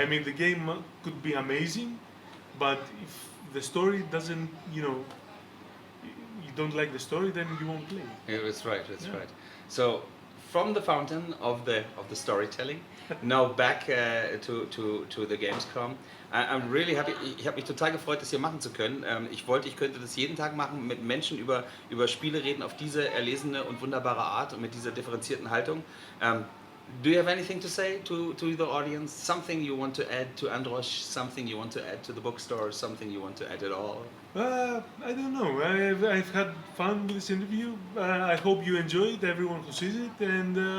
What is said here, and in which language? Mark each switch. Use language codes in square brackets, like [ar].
[en] I mean, the game could be amazing, but if the story doesn't, you don't like the story, then you won't play. Yeah, that's right. That's right. So, from the fountain of the storytelling, now back to the Gamescom. I'm really happy. [de] Ich habe mich total gefreut, das hier machen zu können. Ich könnte das jeden Tag machen, mit Menschen über Spiele reden auf diese erlesene und wunderbare Art und mit dieser differenzierten Haltung. [en] Do you have anything to say to the audience? Something you want to add to Andros? Something you want to add to the bookstore? Something you want to add at all? I don't know. I've had fun with this interview. I hope you enjoy it, everyone who sees it, and